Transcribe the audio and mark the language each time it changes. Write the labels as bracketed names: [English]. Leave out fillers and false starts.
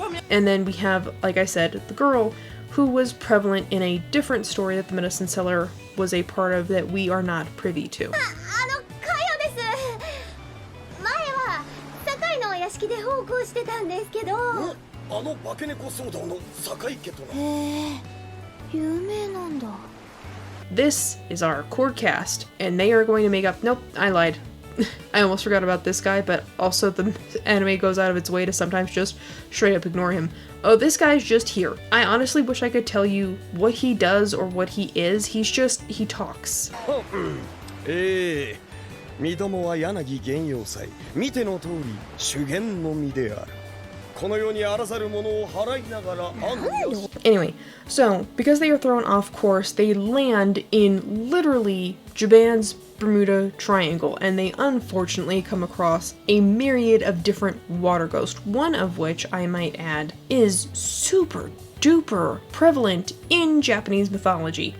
[English] And then we have, like I said, the girl who was prevalent in a different story that the medicine seller was a part of that we are not privy to. [Japanese] KŌDŌです。前は堺のお屋敷で奉公してたんですけど。あの化け猫騒動の堺家とな。有名なんだ。 [English] This is our chord cast, and they are going to make up. Nope, I lied. I almost forgot about this guy, but also the anime goes out of its way to sometimes just straight up ignore him. Oh, this guy's just here. I honestly wish I could tell you what he does or what he is. He talks. [Japanese] 身どもは柳玄陽斎。見ての通り修験の身である。この世にあらざるものを払いながら安堵。 [English] Anyway, so because they are thrown off course, they land in literally Japan's Bermuda Triangle, and they unfortunately come across a myriad of different water ghosts, one of which, I might add, is super duper prevalent in Japanese mythology.